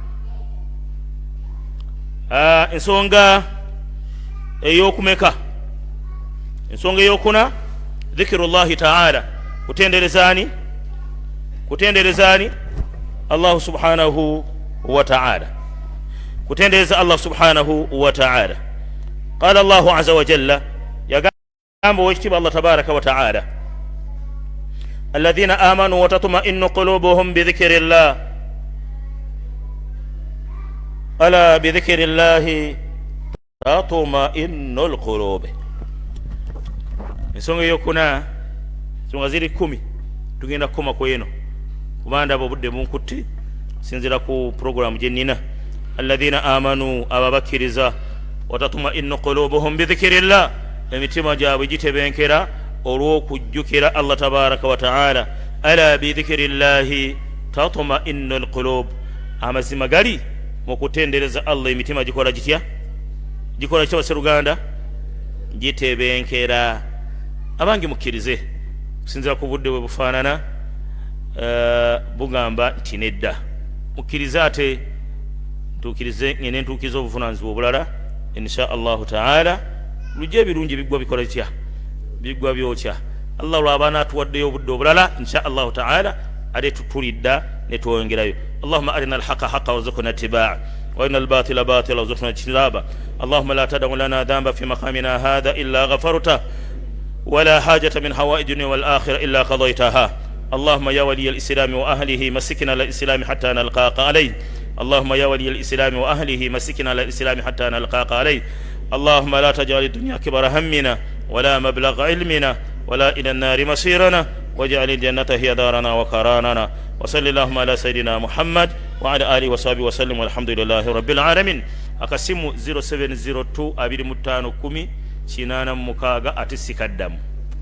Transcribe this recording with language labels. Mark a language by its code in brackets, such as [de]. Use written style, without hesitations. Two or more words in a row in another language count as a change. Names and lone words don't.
[lg] ensonga ey'okumeka ensonga ey'okuna [ar] ذكر الله تعالى [lg] kutenderezaani Allah [ar] سبحانه وتعالى kutendereza Allah سبحانه وتعالى قال الله عز وجل [lg] yagamba wekitiibwa [ar] Allah تبارك وتعالى الذين آمنوا وتطمئن قلوبهم بذكر الله ألا بذكر الله تطمئن القلوب [lg] ensonga eyokuna ensonga ziri [ar] 10 [lg] tugenda kukoma ku eno kubanda abo budde bunkutti sinzira ku programu gyenina [ar] الذين آمنوا [lg] ababakiriza [ar] وتطمئن قلوبهم بذكر الله [lg] emitima gyabwe gitebenkera olw'okujjukira Allah [ar] تبارك وتعالى ألا بذكر الله تطمئن القلوب [lg] amazima gali mu kutendereza Allah emitima gikola gitya gikola kitya Seruganda gitebenkera abangi mukkirize kusinzira ku budde bwe bufaanana bugamba nti nedda mukkirize ate ntuukirize ngene ntuukiza obuvunaanyizibwa obulala [ar] إن شاء الله تعالى [lg] lujja ebirungi biggwa bikola kitya biggwa byokya Allah lw'abaana atuwaddeyo obudde obulala [ar] إن شاء الله تعالى [lg] ate tutulidda ne twongerayo [ar] اللهم أرنا الحق حقا وارزقنا اتباعه وأرنا الباطل باطلا وارزقنا اجتنابه اللهم لا تدع لنا ذنبا في مقامنا هذا إلا غفرته ولا حاجة من حوائج الدنيا والآخرة إلا قضيتها اللهم يا ولي الإسلام وأهله مسكنا للإسلام حتى نلقاك عليه اللهم يا ولي الإسلام وأهله مسكنا على الإسلام حتى نلقاك عليه. اللهم لا تجعل الدنيا كبر همنا ولا مبلغ علمنا ولا إلى النار مصيرنا، واجعل الجنة هي دارنا وقرارنا. وصل اللهم على سيدنا محمد وعلى آله وصحبه وسلم والحمد لله رب العالمين. [lg] akasimu 0702 25 10 kinana mukaga ate sikaddamu.